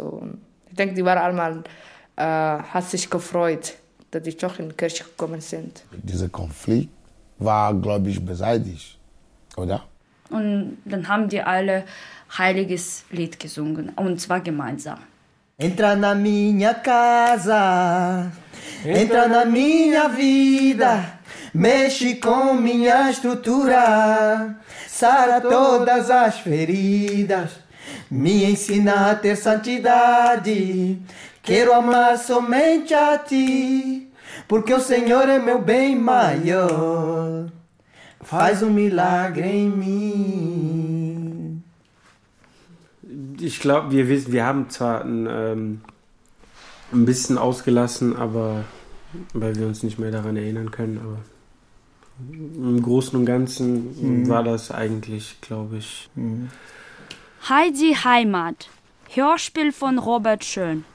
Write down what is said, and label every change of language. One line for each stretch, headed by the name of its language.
German: Und ich denke, die waren einmal, hat sich gefreut, dass die doch in die Kirche gekommen sind. Dieser Konflikt war, glaube ich, beseitigt, oder? Und dann haben die alle heiliges Lied gesungen, und zwar gemeinsam.
Portuguese: Entra na minha casa, entra na minha vida, mexe com minha estrutura, sara todas as feridas, me ensina a ter santidade, quero amar somente a ti, porque o Senhor é meu bem maior, faz milagre em mim.
German: Ich glaube, wir wissen, wir haben zwar ein bisschen ausgelassen, aber weil wir uns nicht mehr daran erinnern können, aber im Großen und Ganzen war das eigentlich, glaube ich. Heidi Heimat, Hörspiel von Robert Schön.